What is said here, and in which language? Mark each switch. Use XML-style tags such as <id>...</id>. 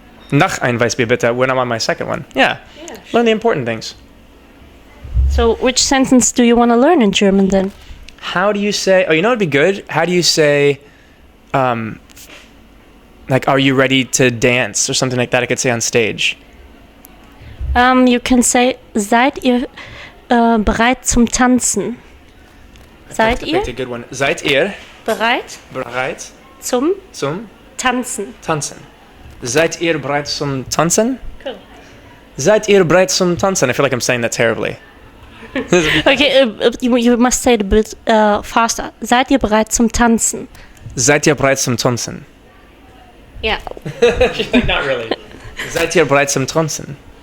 <de>Nach ein Weißbier bitte,</de> <en>when I'm on my second one. Yeah. Sure. Learn the important things. So which sentence do you want to learn in German then? How do you say, it'd be good. How do you say, like, are you ready to dance or something like that I could say on stage? You can say,</en> <de>seid ihr bereit zum Tanzen? Seid ihr</de> <en>a good one.</en> <de>Seid ihr bereit zum Tanzen? Tanzen. Seid ihr bereit zum Tanzen?</de> <en>Cool.</en> <de>Seid ihr bereit zum Tanzen?</de> <en>I feel like I'm saying that terribly. Okay, you must say it a bit faster.</en> <de>Seid ihr bereit zum Tanzen? Seid ihr bereit zum Tanzen?</de> <en>Yeah. She's like, not really.</en> <de>Seid ihr bereit zum Tanzen?</de>